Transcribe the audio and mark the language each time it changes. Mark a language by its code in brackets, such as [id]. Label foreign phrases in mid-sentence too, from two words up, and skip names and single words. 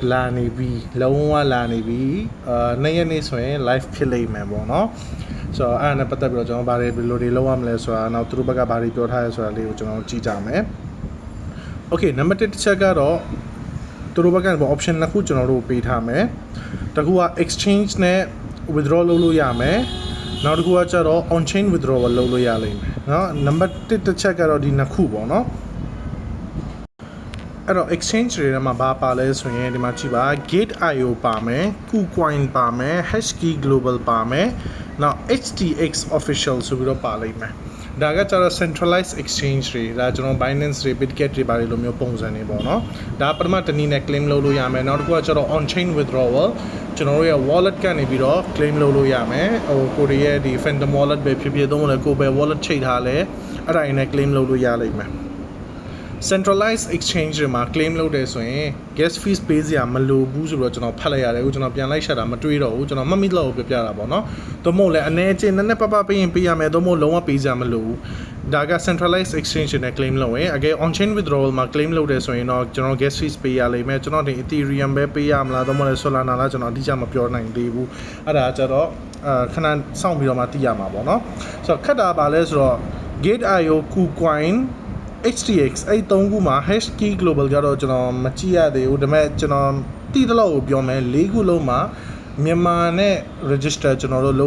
[my] လာနေပြီလုံးဝလာနေပြီနေ့ရက်နေ့ဆိုရင် live ဖြစ်လိမ့်မယ်ပေါ့เนาะဆိုတော့အဲ့ဒါနဲ့ပတ်သက်ပြီးတော့ကျွန်တော်ဗာတွေဘယ်လိုတွေလုပ်ရမလဲဆိုတာနောက်သူတို့ဘက်ကဗာတွေပြောထားရဲဆိုတာလေးကိုကျွန်တော်ကြည့်ကြမယ် Okay နံပါတ်1တစ်ချက်ကတော့သူတို့ဘက်က option နှစ်ခုကျွန်တော်တို့ပေးထားမယ်တစ်ခုက exchange နဲ့ withdraw လုပ်လို့ရမယ်နောက်တစ်ခုကကျတော့ [en] on chain withdrawal [my] လုပ်လို့ရလိမ့်မယ်เนาะနံပါတ်1တစ်ချက်ကတော့ဒီနှစ်ခုပေါ့เนาะ အဲ့တော့ exchange တွေထဲမှာဘာပါလဲဆိုရင်ဒီမှာကြည့်ပါ Gate.io ပါမယ် KuCoin ပါမယ် Hashkey Global ပါမယ်နောက် HTX official ဆိုပြီးတော့ပါလိမ့်မယ်ဒါကကျတော့ [en] centralized exchange [my] တွေဒါကျွန်တော် Binance တွေ Bitget တွေပါတယ်လို့မျိုးပုံစံနေပေါ့နော်ဒါပထမတနည်းနဲ့ claim လုပ်လို့ရမယ်နောက်တစ်ခုကကျတော့ [en] on chain withdrawal [my] ကျွန်တော်တို့ရဲ့ wallet ကနေပြီးတော့ claim လုပ်လို့ရမယ်ဟိုကိုရီးယားဒီ Phantom wallet ပဲဖြစ်ဖြစ်သုံးလို့ကိုပဲ wallet ချိန်ထားလဲအဲ့ဒါနဲ့ claim လုပ်လို့ရလိမ့်မယ် [en] centralized exchange [my] တွေမှာ claim လုပ်တယ်ဆိုရင် [en] gas fees [my] ပေးစရာမလိုဘူးဆိုတော့ကျွန်တော်ဖတ်လိုက်ရတယ်အခုကျွန်တော်ပြန်လိုက်ရှာတာမတွေးတော့ဘူးကျွန်တော်မှတ်မိလို့ပြပြတာပေါ့နော်သို့မဟုတ်လည်းအနေချင်းနည်းနည်းပပပေးရင်ပေးရမယ်သို့မဟုတ်လုံးဝပေးစရာမလိုဘူးဒါက [en] centralized exchange [my] နဲ့ claim လုပ်ရင်အကယ် [en] on chain withdrawal [my] မှာ claim လုပ်တယ်ဆိုရင်တော့ကျွန်တော် [en] gas fees [my] ပေးရလိမ့်မယ်ကျွန်တော်ဒီ Ethereum ပဲပေးရမလားသို့မဟုတ်လည်း Solana လားကျွန်တော်အတိအကျမပြောနိုင်သေးဘူးအဲ့ဒါကျတော့ခဏစောင့်ပြီးတော့မှသိရမှာပေါ့နော်ဆိုတော့ခက်တာပါလဲဆိုတော့ Gate.io KuCoin HTX အဲ့3ခုမှာ Hashkey Global ကြတော့ကျွန်တော်မကြည့်ရသေးဘူးဒါပေမဲ့ကျွန်တော်တိတလောက်ကိုပြောမယ်၄ခုလုံးမှာမြန်မာနဲ့ register ကျွန်တော်တို့လုပ်